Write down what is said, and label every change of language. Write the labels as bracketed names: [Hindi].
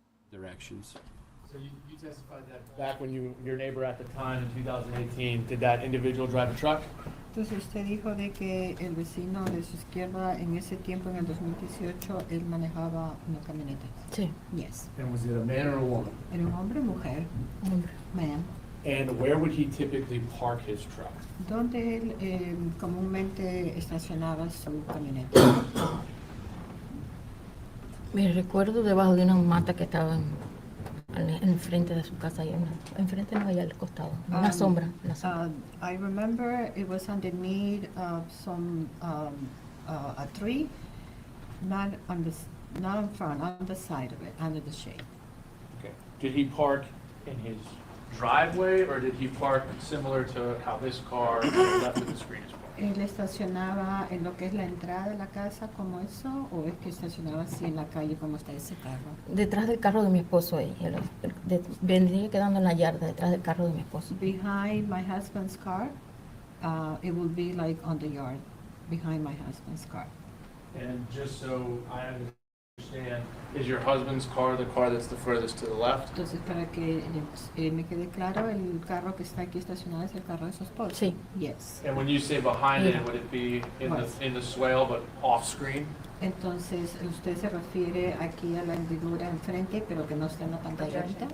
[English] Directions. So you testified that back when your neighbor at the time in 2018, did that individual drive a truck? [Spanish] Entonces usted dijo de que el vecino de su izquierda en ese tiempo, en el 2018, él manejaba una camioneta. Sí. [English] Yes. And was it a man or a woman? [Spanish] ¿Era un hombre o mujer? Hombre. [English] Ma'am. And where would he typically park his truck? [Spanish] ¿Dónde él comúnmente estacionaba su camioneta? Me recuerdo debajo de una mata que estaba en el frente de su casa. Enfrente no, allá al costado. Una sombra. Una sombra. [English] I remember it was underneath some a tree, not in front, on the side of it, under the shade. Okay. Did he park in his driveway or did he park similar to how this car to the left of the screen is parked? [Spanish] ¿Él estacionaba en lo que es la entrada de la casa como eso o es que estacionaba así en la calle como está ese carro? Detrás del carro de mi esposo ahí. Vendría quedando en la yarda detrás del carro de mi esposo. [English] Behind my husband's car, it will be like on the yard, behind my husband's car. And just so I understand, is your husband's car the car that's the furthest to the left? [Spanish] Entonces, para que me quede claro, el carro que está aquí estacionado es el carro de su esposo. Sí. [English] Yes. And when you say behind it, Yeah. would it be West. in the swale but off screen? [Spanish] Entonces, ¿usted se refiere aquí a la hendidura enfrente, pero que no está en la pantalla ahorita?